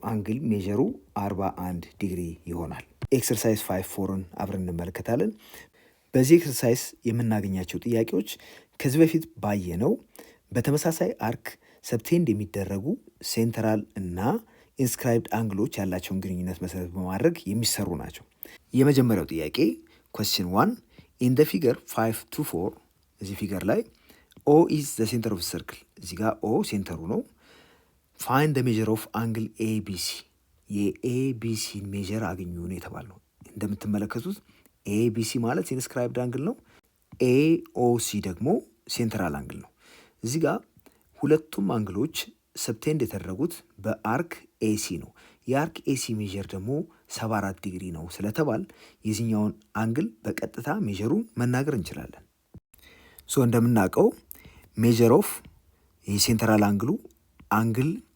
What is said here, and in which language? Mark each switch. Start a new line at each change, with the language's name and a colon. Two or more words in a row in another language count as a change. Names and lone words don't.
Amharic: አንግል ሜዥሩ 41 ዲግሪ ይሆናል። ኤክሰርሳይዝ 5.4ን አብረን እንመለከታለን። በዚህ ኤክሰርሳይዝ የምናገኛቸው ጥያቄዎች ከዚህ በፊት ባየነው በተመሳሳይ አርክ ሰብቴንድ የሚደረጉ ሴንትራል እና ኢንስክራይብድ አንግሎች ያላቸውን ግንኙነት መሰረት በማድረግ የሚሰሩ ናቸው። የመጀመሪያው ጥያቄ
English: question 1 in the figure 5.2.4
Amharic: እዚህ ፊገር ላይ
English: O is the center of the circle።
Amharic: እዚህ ጋር O ሴንተሩ ነው።
English: find the measure of angle ABC
Amharic: የኤቢሲን ሜዥር አግኙ ነው የተባልነው። እንደምትመለከቱት ኤቢሲ ማለት
English: inscribed angle
Amharic: ነው። ኤኦሲ ደግሞ
English: central angle
Amharic: ነው። እዚህ ጋር ሁለቱም አንግሎች ሰብቴንድ የተደረጉት በአርክ ኤሲ ነው። የአርክ ኤሲ ሜዥር ደግሞ 74 ዲግሪ ነው ስለተባል የዚህኛውን አንግል በቀጥታ ሜዥሩን መናገር እንችላለን። ሶ እንደምናውቀው
English: measure of
Amharic: የሴንትራል አንግሉ አንግል